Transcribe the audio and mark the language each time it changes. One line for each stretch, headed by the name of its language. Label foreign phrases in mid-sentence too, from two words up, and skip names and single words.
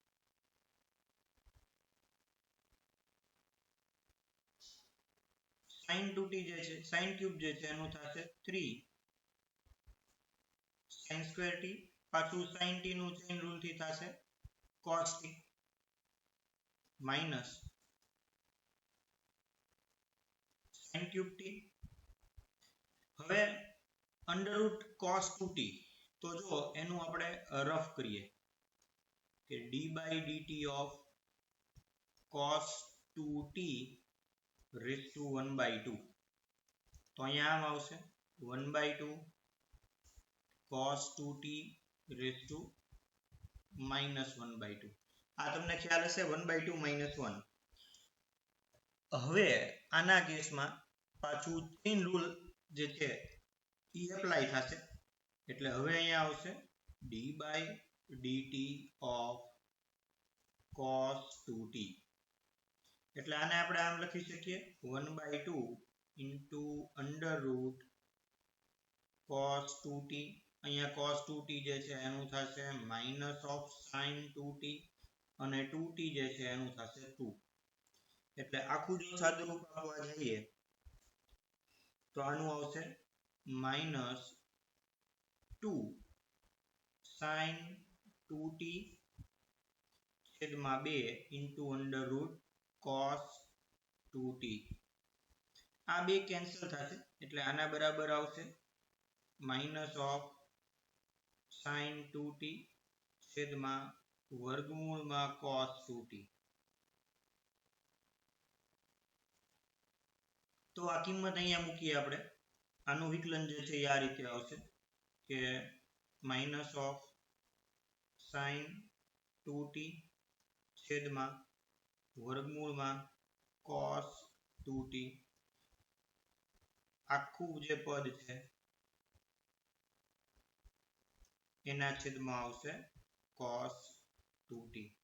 Gujarati: sin 2t જે છે sin ક્યુબ જે છે એનું થશે 3 sin સ્ક્વેર t, પાછું sin t નું
English: chain rule
Gujarati: થી થશે
English: cos t minus sin
Gujarati: ક્યુબ t. હવે
English: under root
Gujarati: cos 2t તો જો એનું આપણે રફ કરીએ કે
English: d by dt of cos 2t raised to 1 by 2.
Gujarati: તો અહીંયા આમ આવશે
English: 1 by 2 cos 2t raised to minus 1 by 2.
Gujarati: આ તમને ખ્યાલ હશે
English: 1 by 2 minus 1.
Gujarati: હવે આના કેસમાં પાછું
English: chain rule
Gujarati: જે છે એ એપ્લાય થશે, એટલે હવે અહીંયા આવશે
English: d by dt of cos 2t.
Gujarati: એટલે આને આપણે આમ લખી શકીએ
English: 1 by 2 into under root cos 2t.
Gujarati: અહીંયા cos 2t જે છે એનું થશે
English: minus of sin 2t
Gujarati: અને 2t જે છે એનું થશે 2. એટલે આખું જો સાદુરૂપ આપવા જઈએ તો આનું આવશે
English: minus 2 sin 2t
Gujarati: છેદમાં
English: 2 into under root cos 2t.
Gujarati: આ બે કેન્સલ થશે એટલે આના બરાબર આવશે
English: minus of sin 2t
Gujarati: છેદમાં વર્ગમૂળમાં cos 2t. તો આ કિંમત અહીંયા મૂકીએ આપણે. આનું વિકલન જે છે એ આ રીતે આવશે કે
English: minus of sin 2t
Gujarati: છેદમાં વર્ગમૂળમાં cos 2t. આખું જે પદ છે એના છેદમાં આવશે cos 2t.